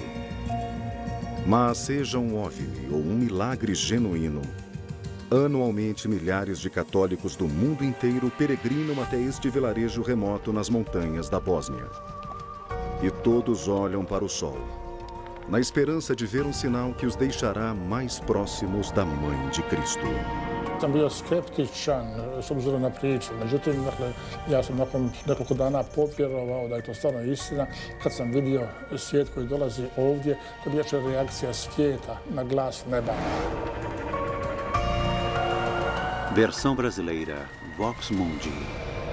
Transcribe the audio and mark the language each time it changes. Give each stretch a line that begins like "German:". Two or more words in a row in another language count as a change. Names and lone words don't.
Portuguese: Mas seja um OVNI ou um milagre genuíno, anualmente milhares de católicos do mundo inteiro peregrinam até este vilarejo remoto nas montanhas da Bósnia. E todos olham para o sol, na esperança de ver um sinal que os deixará mais próximos da Mãe de Cristo.
Croatian: Sam bio skeptičan s obzirom na priču. Međutim, ja sam nakon nekoliko dana povjerovao da je to stvarno istina. Kad sam vidio svijet koji dolazi ovdje, to je bila reakcija svijeta na glas neba.
Portuguese: Versão brasileira, Vox Mundi.